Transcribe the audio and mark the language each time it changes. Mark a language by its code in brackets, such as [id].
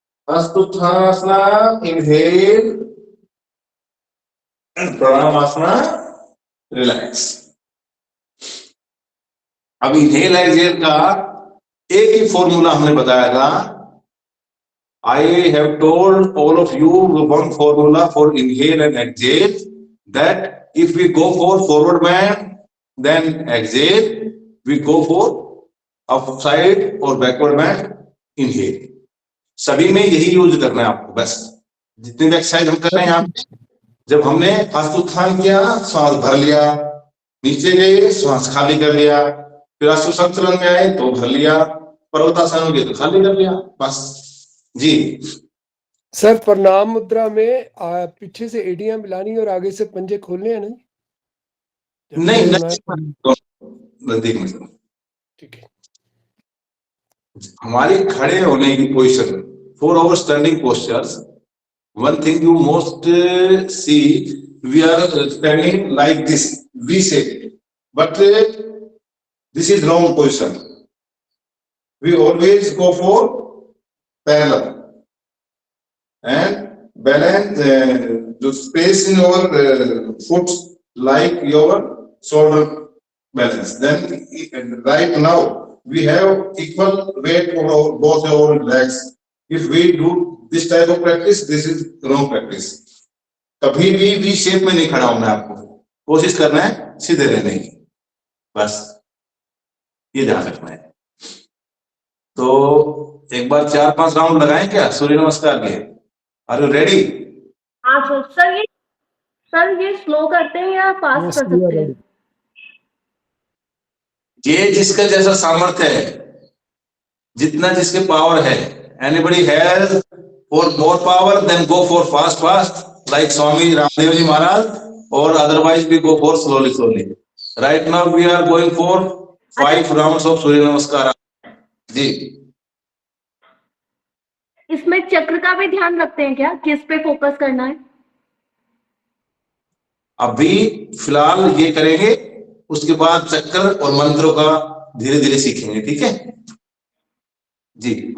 [hi] हस्तोत्थानासना, inhale, प्रणामासना, relax. अब inhale exhale का एक ही फॉर्मूला हमने बताया था। [en] I have told all of you one formula for inhale and exhale, that if we go for forward bend, then exhale, we go for upside or backward bend, inhale. [hi] सभी में यही use करना है आपको। बस जितनी भी एक्सरसाइज हम कर रहे हैं यहाँ पे, जब हमने हस्तोत्थान किया, श्वास भर लिया, नीचे गए, श्वास खाली कर लिया, फिर असुसंचलन में आए तो भर लिया, पर्वतासन में गए तो खाली कर लिया, बस। जी सर प्रणाम मुद्रा में पीछे से एड़ियां मिलानी और आगे से पंजे खोलने हैं नहीं? जब नहीं, खड़े होना है नजदीक में सर, ठीक है। हमारी खड़े होने की position, [en] For our standing postures, one thing you most see, we are standing like this, we shape, but this is wrong position. We always go for parallel and balance the space in your foot like your shoulder balance. Then right now we have equal weight on our both our legs. If we do this type of practice, this is wrong practice. [hi] कभी भी V shape में नहीं खड़ा होना है आपको, कोशिश करना है सीधे रहने की, बस ये ध्यान रखना है। तो एक बार 4-5 राउंड लगाएं क्या सूर्य नमस्कार के? [en] Are you ready? [hi] हाँ सर ये स्लो करते हैं या फास्ट कर सकते हैं? ये जिसका जैसा सामर्थ्य है, जितना जिसके पावर है, [en] anybody has for more power, then go for fast like Swami Ramdev ji Maharaj, or otherwise we go for slowly. Right now we are going for 5 rounds of Surya Namaskar. [hi] जी इसमें चक्र का भी ध्यान रखते हैं क्या, किस पे फोकस करना है? अभी फिलहाल ये करेंगे, उसके बाद चक्कर और मंत्रों का धीरे धीरे सीखेंगे, ठीक है जी।